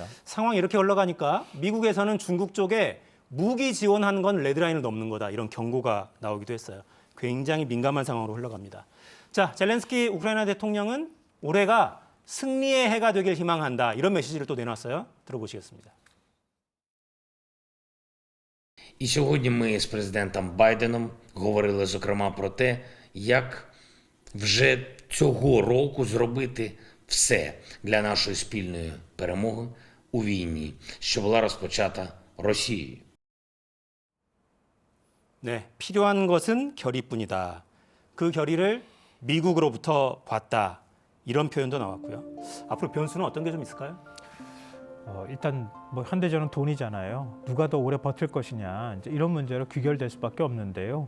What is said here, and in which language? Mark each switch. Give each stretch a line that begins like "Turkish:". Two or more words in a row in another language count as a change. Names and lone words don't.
Korean: 상황이 이렇게 흘러가니까 미국에서는 중국 쪽에 무기 지원하는 건 레드라인을 넘는 거다, 이런 경고가 나오기도 했어요. 굉장히 민감한 상황으로 흘러갑니다. 자, 젤렌스키 우크라이나 대통령은 올해가 승리의 해가 되길 희망한다, 이런 메시지를 또 내놨어요. 들어보시겠습니다.
Ukrainian: І сьогодні ми з президентом Байденом говорили, зокрема, про те, як вже цього року зробити все для нашої спільної перемоги у війні, що була розпочата Росією.
Korean: 네, 필요한 것은 결의뿐이다. 그 결의를 미국으로부터 봤다. 이런 표현도 나왔고요. 앞으로 변수는 어떤 게 좀 있을까요? 일단 뭐 현대전은 돈이잖아요. 누가 더 오래 버틸 것이냐, 이제 이런 문제로 귀결될 수밖에 없는데요.